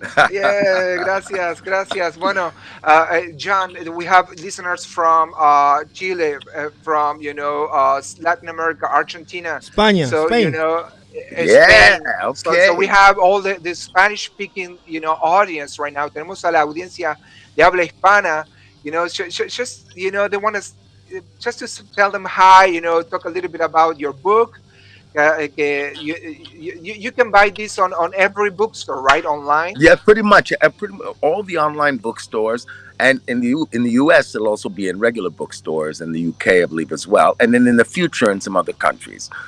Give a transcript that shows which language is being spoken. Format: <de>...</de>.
<en>Yeah, gracias. Bueno, John, we have listeners from Chile, from Latin America, Argentina, Spain. So Spain. Spain. Okay. So we have all the Spanish-speaking audience right now.</en> <es>Tenemos a la audiencia de habla hispana.</es> <en>Just they want us just to tell them hi. Talk a little bit about your book. You can buy this on every bookstore, right? Online. Yeah, pretty much. All the online bookstores, and in the US, it'll also be in regular bookstores, in the UK, I believe, as well, and then in the future in some other countries.</en>